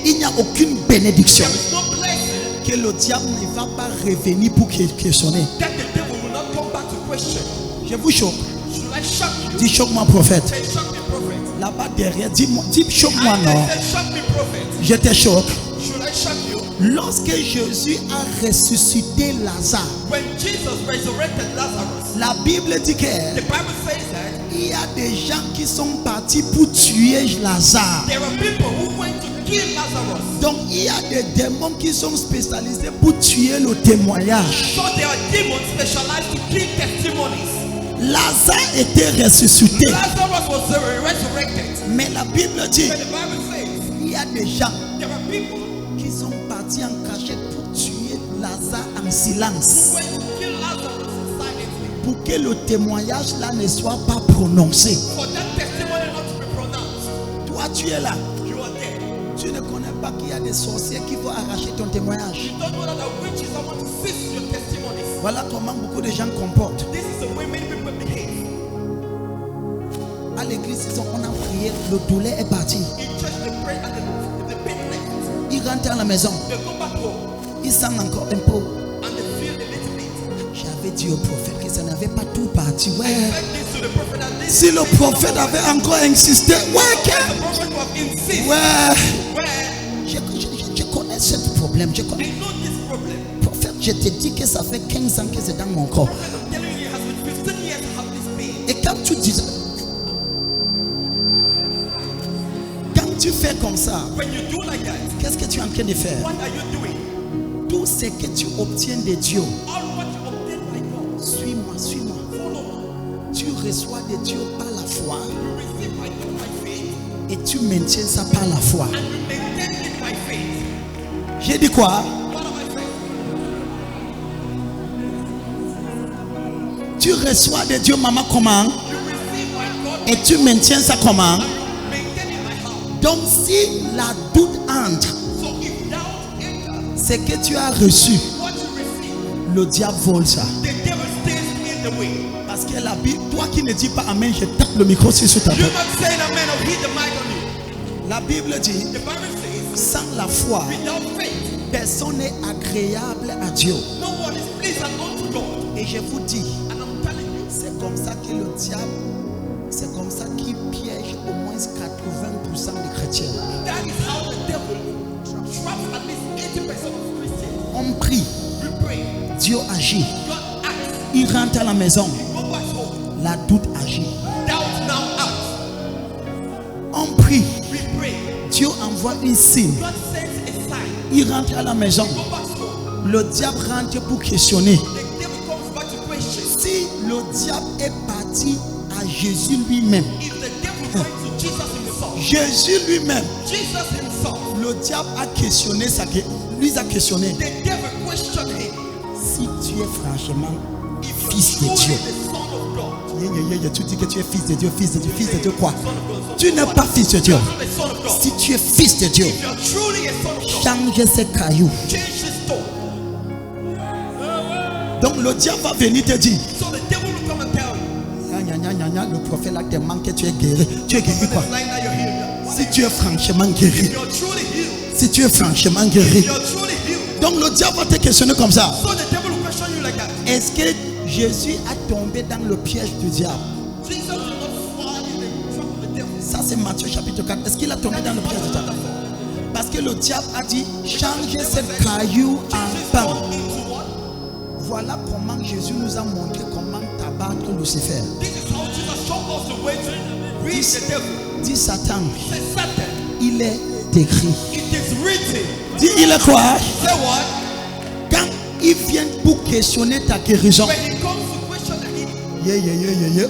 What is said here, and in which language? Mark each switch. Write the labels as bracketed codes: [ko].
[fr] Il n'y a aucune bénédiction [en] There is no blessing [fr] que le diable ne va pas revenir pour questionner. [en] that the devil will not come back to question. [fr] Je vous choque. [en] Should I shock you? [fr] Dis choque-moi prophète. [en] Say shock me, prophet. [fr] Là-bas derrière, dis-moi, dis choque-moi non. [en] I say shock me, prophet. [fr] Je te choque. [en] Should I shock you? [fr] Lorsque Jésus a ressuscité Lazare, [en] When Jesus resurrected Lazarus, [fr] la Bible dit que [en] the Bible says that [fr] il y a des gens qui sont partis pour tuer Lazare. [en] there are people who went to kill Lazarus. [fr] Donc il y a des démons qui sont spécialisés pour tuer le témoignage. [en] So there are demons specialized to kill testimonies. [fr] Lazare était ressuscité, [en] Lazarus was resurrected. [fr] mais la Bible dit [en] But the Bible says [fr] il y a des gens [en] there are people [fr] qui sont partis en cachette pour tuer Lazare en [en] silence. went to kill Lazarus silently. [fr] Pour que le témoignage là ne soit pas prononcé. [en] For that testimony not to be pronounced. [fr] Toi, tu es là. [en] You are there. [fr] Tu ne connais pas qu'il y a des sorciers qui vont arracher ton témoignage. [en] You don't know that the witches are going to seize your testimonies. [fr] Voilà comment beaucoup de gens comportent. [en] This is the way many people behave. [fr] À l'église, on a prié, le douleur est parti. [en] In church they pray and the pain left. [fr] Il rentre à la maison. [en] They go back home [fr] Il sent encore un peu. [en] and they feel a little bit. [fr] J'avais dit au prophète que ça n'avait pas tout parti. Ouais. [en] Said this to the prophet and this. [fr] Si le prophète avait encore insisté, ouais, [en] The prophet will have insisted. Where [fr] Je connais ce problème. Je connais. [en] I know this problem. [fr] Prophète, je te dis que ça fait 15 ans que c'est dans mon corps. [en] Prophet, I'm telling you, it has been 15 years I have this pain. [fr] Et quand tu fais comme ça, [en] When you do like that, [fr] qu'est-ce que tu es en train de faire? [en] what are you doing? [fr] Tout ce que tu obtiens de Dieu, [en] All what you obtain by God. [fr] suis-moi, suis-moi. [en] Follow. [fr] Tu reçois de Dieu par la foi [en] You receive by God by faith [fr] et tu maintiens ça par la foi. [en] and you maintain it by faith. [fr] J'ai dit quoi? [en] What am I saying? [fr] Tu reçois de Dieu, maman, comment? [en] You receive by God [fr] Et tu maintiens ça comment? [en] and you maintain it by how? [fr] Donc si la doute entre, [en] So if doubt enters, [fr] ce que tu as reçu, [en] what you receive, [fr] le diable vole ça. [en] the devil stays in the way. [fr] Parce que la Bible, toi qui ne dis pas amen, je tape le micro sur ta [en] You're [fr] tête. [en] not saying amen or hit the mic on you. [fr] La Bible dit, [en] The Bible says, [fr] sans la foi, [en] without faith, [fr] personne n'est agréable à Dieu. [en] no one is pleasing unto God. [fr] Et je vous dis, [en] And I'm telling you, [fr] c'est comme ça que le diable, c'est comme ça qu'il piège au moins 80% des chrétiens. [en] that is how the devil traps at least 80% of Christians. [fr] On prie, [en] We pray, [fr] Dieu agit. [en] God acts, [fr] Il rentre à la maison, [en] go back home. [fr] la doute agit. [en] Doubt now acts. [fr] On prie, [en] We pray, [fr] Dieu envoie un signe. [en] God sends a sign. [fr] Il rentre à la maison, [en] Go back home. [fr] le diable rentre pour questionner. [en] The devil comes back to question. [fr] Si le diable est parti à Jésus lui-même, [en] If the devil went to Jesus himself, [fr] Jésus lui-même, [en] Jesus himself, [fr] le diable a questionné ça, lui a questionné. [en] the devil questioned him. [fr] Si tu es franchement [en] If you're [fr] fils de [en] truly [fr] Dieu, [en] the son of God, [fr] tu dis que tu es fils de Dieu, fils de Dieu, fils de Dieu quoi? [en] son of God, [fr] Tu n'es pas fils de Dieu. [en] you're not the son of God. [fr] Si tu es fils de Dieu, [en] If you're truly a son of God, [fr] change ces cailloux. [en] change this stone. [fr] Donc le diable va venir te dire, [en] So the devil will come and tell you, [fr] le prophète là te manque que tu es guéri. Tu es guéri quoi? [en] it's like that you're healed. [fr] Si tu es franchement guéri, [en] If you're truly healed, [fr] si tu es franchement guéri. [en] you're truly healed. [fr] Donc le diable va te questionner comme ça. [en] So the devil will question you like that. [fr] Est-ce que Jésus a tombé dans le piège du diable? [en] Jesus did not fall in the trap of the devil. [fr] Ça c'est Matthieu chapitre 4. Est-ce qu'il a tombé dans le piège du diable? Parce que le diable a dit, changez cette caillou en pain. [en] Fall into what? [fr] Voilà comment Jésus nous a montré comment t'abattre Lucifer. [en] This is how Jesus showed us the way to reach the devil. [fr] Dit Satan, [en] Say Satan, [fr] il est écrit. [en] it is written. [fr] Dit il est quoi? [en] Say what? [fr] Quand il vient pour questionner ta guérison, [en] When it comes to question the healing,